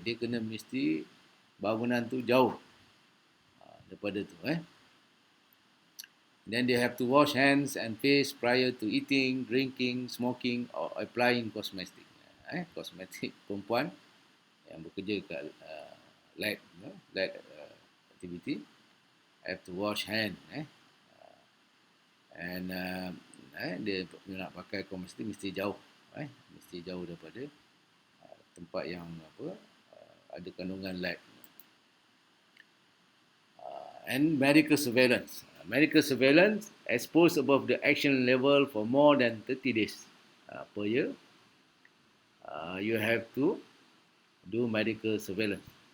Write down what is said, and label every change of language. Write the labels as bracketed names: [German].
[Malay] Dia kena mesti bangunan tu jauh daripada tu. [English] Then they have to wash hands and face prior to eating, drinking, smoking or applying cosmetic. [Malay] Kosmetik perempuan yang bekerja kat lab activity [English] have to wash hand. [Malay] And dia nak pakai kosmetik mesti jauh. Mesti jauh daripada tempat yang ada kandungan lead. [English] And medical surveillance. Medical surveillance exposed above the action level for more than 30 days per year. You have to do medical surveillance.